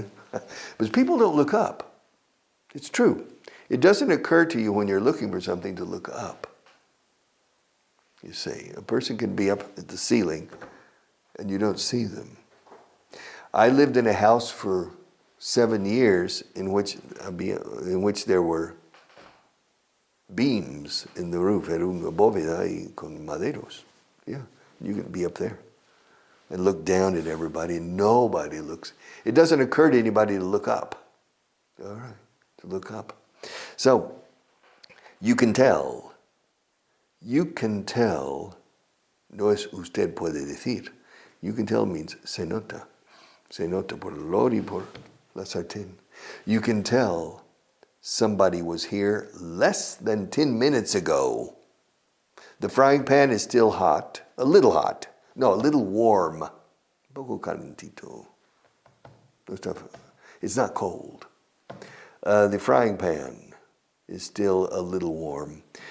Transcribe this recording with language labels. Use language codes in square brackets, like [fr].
[en] But people don't look up. It's true. It doesn't occur to you when you're looking for something to look up. You see, a person can be up at the ceiling and you don't see them. I lived in a house for 7 years in which there were beams in the roof. [es] Era una bóveda y con maderos. [en] Yeah, you can be up there and look down at everybody and nobody looks. It doesn't occur to anybody to look up. All right, to look up. So, you can tell. [es] No es usted puede decir. [en] You can tell means [es] se nota. Se nota por el olor y por la sartén. [en] You can tell somebody was here less than 10 minutes ago. The frying pan is still hot. A little warm. [es] Un poco calentito. [en] It's not cold. The frying pan is still a little warm.